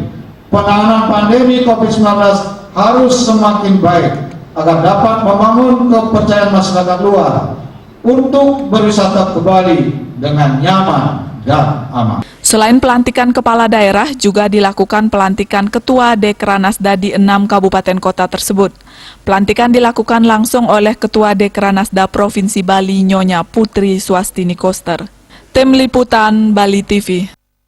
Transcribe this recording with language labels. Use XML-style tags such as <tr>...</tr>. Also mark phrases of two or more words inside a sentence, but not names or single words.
<id>Penanganan pandemi COVID-19 harus semakin baik agar dapat membangun kepercayaan masyarakat luar untuk berwisata ke Bali dengan nyaman dan aman. Selain pelantikan kepala daerah, juga dilakukan pelantikan Ketua Dekranasda di 6 kabupaten kota tersebut. Pelantikan dilakukan langsung oleh Ketua Dekranasda Provinsi Bali Nyonya Putri Swastini Koster. Tim Liputan Bali TV.</id>